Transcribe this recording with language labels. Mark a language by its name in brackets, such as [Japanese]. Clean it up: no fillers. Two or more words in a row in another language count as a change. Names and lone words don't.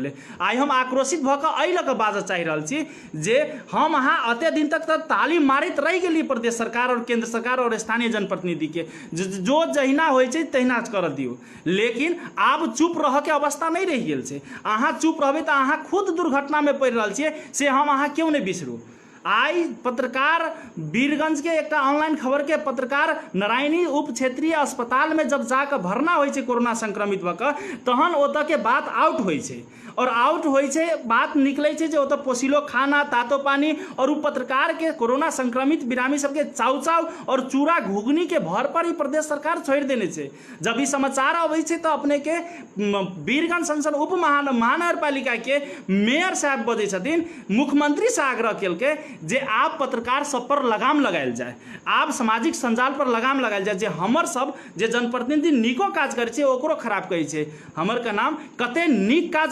[Maithili] गेलै आइ हम आक्रोशित भऽ कऽ एहि लऽ कऽ बाजऽ चाहि रहल छी जे हम अहाँ अते दिन तक ताली मारैत रहि गेलियै प्रदेश सरकार और केंद्र सरकार और स्थानीय जनप्रतिनिधि के जो जहिना होइ छै तहिना करऽ दियौ लेकिन आब चुप रहऽ के अवस्था नहीं रहि गेल छै अहाँ चुप रहबै तऽ अहाँ खुद दुर्घटना में पड़ि रहल छियै से हम अहाँ क्यों नहीं बिसरू आई पत्रकार वीरगंज के एक ऑनलाइन खबर के पत्रकार नारायणी उप क्षेत्रीय अस्पताल में जब जाकर भरना होइ छै कोरोना संक्रमित भऽ कऽ तहन ओतऽ के बात आउट होइ छै और आउट होइ छै बात निकलै छै जे ओतऽ [Nepali] पोसिलो खाना तातो पानी [Maithili] और उ पत्रकार के कोरोना संक्रमित बिरामी सबके चाउ और चूड़ा घुगनी के भर पर ही प्रदेश सरकार छोड़ि देने छै जब ई समाचार अबै छै तऽ अपने के वीरगंज संसद उप महानगरपालिका के मेयर साहब बजै छथिन मुख्यमंत्री से आग्रह केलकै जे आप पत्रकार सब पर लगाम लगायल जाए आप सामाजिक संजाल पर लगाम लगायल जाए जे हमर सब जे जनप्रतिनिधि नीको काज करै छै ओकरो खराब कहै छै हमर का नाम कते नीक काज